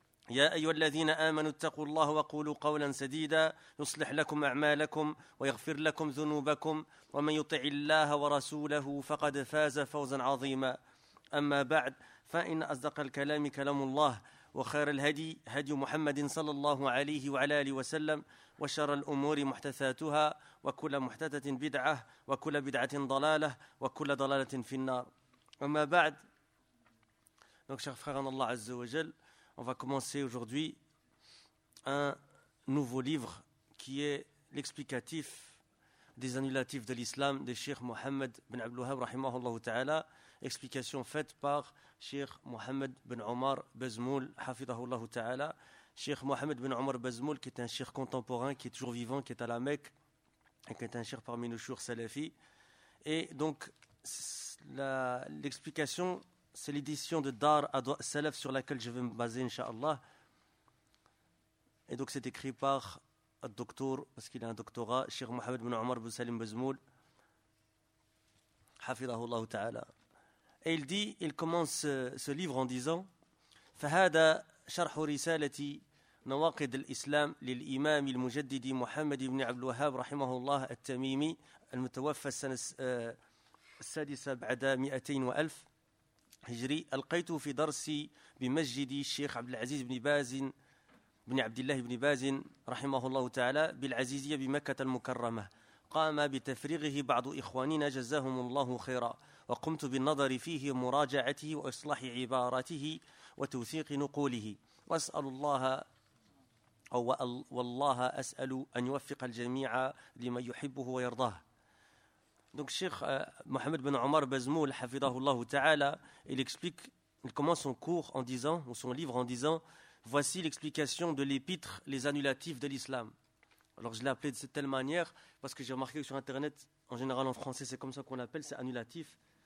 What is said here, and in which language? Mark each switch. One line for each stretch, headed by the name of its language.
Arabic: يا أيها الذين آمنوا اتقوا الله وقولوا قولا سديدا يصلح لكم أعمالكم ويغفر لكم ذنوبكم، ومن يطع الله ورسوله فقد فاز فوزا عظيما. أما بعد، فإن أصدق الكلام كلام الله، وخير الهدي هدي محمد صلى الله عليه وعلى آله وسلم، وشر الأمور محدثاتها، وكل محدثة بدعة، وكل بدعة ضلالة، وكل ضلالة في النار. أما بعد،
French: donc chers frères en Allah عز وجل, on va commencer aujourd'hui un nouveau livre qui est l'explicatif des annulatifs de l'islam de Cheikh Mohammed bin Abdul Wahhab rahimahullah ta'ala. Explication faite par Cheikh Mohammed bin Omar Bazmoul, hafidahullah ta'ala. Cheikh Mohammed bin Omar Bazmoul, qui est un cheikh contemporain, qui est toujours vivant, qui est à la Mecque, et qui est un cheikh parmi nos chouchs salafis. Et donc, l'explication, c'est l'édition de Dar Salaf sur laquelle je vais me baser, inshallah. Et donc, c'est écrit par un docteur, parce qu'il a un doctorat, Cheikh Mohammed bin Omar bin Salim Bazmoul, hafidahullah ta'ala. Et il dit, il commence ce livre en disant
Arabic: « فَهَذَا شَرْحُ رِسَالَةِ نَوَاقِدِ الْإِسْلَامِ لِلْإِمَامِ الْمُجَدِّدِ مُحَمَّدِ بْنِ عَبْدُ الْوَهَابِ رَحِمَهُ اللَّهِ التَّمِيمِ الْمُتَوَفَّى السنة السادسة بعد 200,000 هجري. ألقيت في درسي بمسجد الشيخ عبد العزيز بن باز بن عبد الله بن باز رحمه الله تعالى بالعزيزية بمكة المكرمة، قام بتفريغه بعض إخواننا جزاهم الله خيرا، وقمت بالنظر فيه ومراجعته وإصلاح عبارته وتوثيق نقوله، وأسأل الله أو والله أسأل أن يوفق الجميع لما يحبه ويرضاه.
French: Donc Cheikh Mohammed bin Omar Bazmoul, hafidahullah ta'ala, il explique, il commence son cours en disant, ou son livre en disant, voici l'explication de l'épître, les annulatifs de l'islam. Alors je l'ai appelé de cette telle manière parce que j'ai remarqué que sur internet, en général en français, c'est comme ça qu'on l'appelle, c'est annulatif.